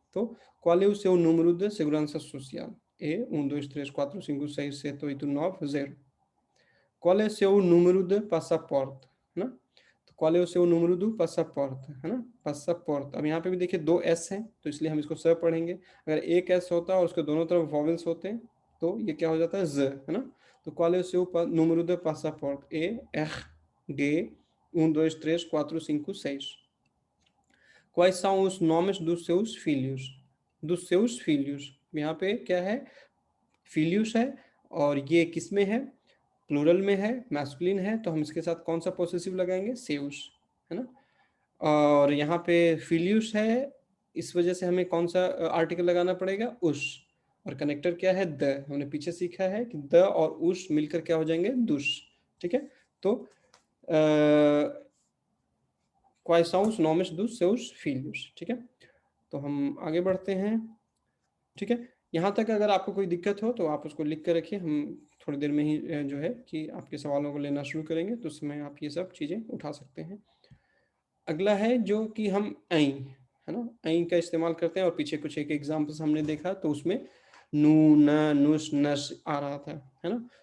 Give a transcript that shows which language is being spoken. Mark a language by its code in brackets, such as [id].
[pt] तो qual é o seu número de segurança social? É 1, 2, 3, 4, 5, 6, 7, 8, 9, 0. Qual é o seu número de passaporte, [hi] है ना। तो [pt] qual é o seu número do passaporte, [hi] है ना, passport. अब यहाँ पे भी देखिए 2 एस हैं, तो इसलिए हम इसको स पढ़ेंगे। अगर एक एस होता और उसके दोनों तरफ वॉवेल्स होते तो ये क्या हो जाता है, ज, है ना। [pt] तो qual é o seu número de passaporte? ERG 1, 2, 3, 4, 5, 6. Quais são os nomes dos seus filhos? Dos seus filhos, [hi] यहाँ पे क्या है, फिलियस है, और ये किस में है, प्लूरल में है, मैस्कुलिन है। तो हम इसके साथ कौन सा पोसेसिव लगाएंगे, सेउस, है ना। और यहाँ पे फिलियस है, इस वजह से हमें कौन सा आर्टिकल लगाना पड़ेगा, उस। और कनेक्टर क्या है, द। हमने पीछे सीखा है कि द और उस मिलकर क्या हो जाएंगे, दुस, ठीक है। तो [pt] quais são os nomes dos seus filhos, [hi] ठीक है। तो हम आगे बढ़ते हैं, ठीक है। यहाँ तक अगर आपको कोई दिक्कत हो तो आप उसको लिख कर रखिए, हम थोड़ी देर में ही जो है कि आपके सवालों को लेना शुरू करेंगे, तो उसमें आप ये सब चीज़ें उठा सकते हैं। अगला है जो कि हम ऐ, है ना, ऐ का इस्तेमाल करते हैं। और पीछे कुछ एक एग्जाम्पल्स हमने देखा तो उसमें नू, न, नुस, नस आ रहा था, है ना।